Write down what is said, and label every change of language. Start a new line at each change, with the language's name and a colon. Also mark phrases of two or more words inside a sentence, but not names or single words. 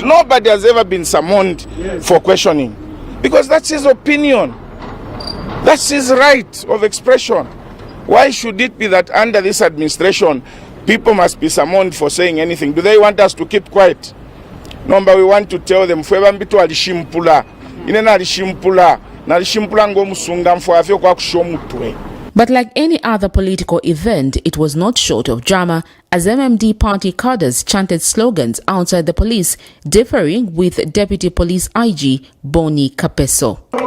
English: Nobody has ever been summoned for questioning, because that's his opinion. That's his right of expression. Why should it be that under this administration, people must be summoned for saying anything? Do they want us to keep quiet? Number, we want to tell them,
Bemba: Fwebambitu alishimpula, inena alishimpula, na alishimpula ngo musunga mfwafyo kwa kushomutwe.
English: But like any other political event, it was not short of drama as MMD party cadres chanted slogans outside the police, differing with Deputy Police IG Boni Kapeso.